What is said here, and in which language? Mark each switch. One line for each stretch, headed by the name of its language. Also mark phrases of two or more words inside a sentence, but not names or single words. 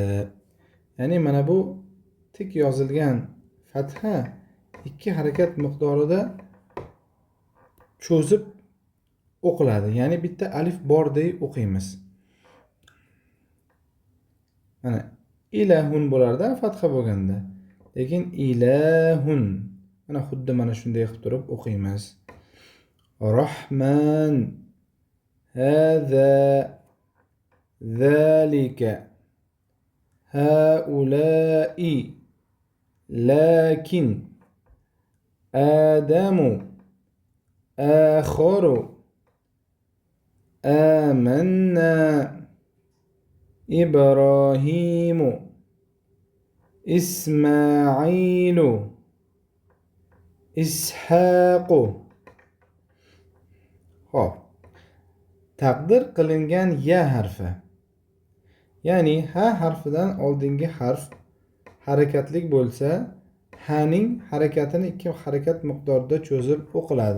Uzbek: Ya'ni mana bu tik yozilgan fatha ikki harakat miqdorida cho'zib o'qiladi. Ya'ni bitta alif borday o'qiymiz. Mana ilahun bo'lardi fatha bo'lganda. Lekin ilahun. Mana xuddi mana shunday qilib turib o'qiymiz.
Arabic: رحمن، هذا, ذلك، هؤلاء، لكن، آدم، آخر، آمنا، إبراهيم, إسماعيل، إسحاق.
Uzbek: Xo'p. Taqdir qilingan ya harfi. Ya'ni ha harfidan oldingi harf harakatlik bo'lsa, haning harakatini ikki harakat miqdorida cho'zib o'qiladi.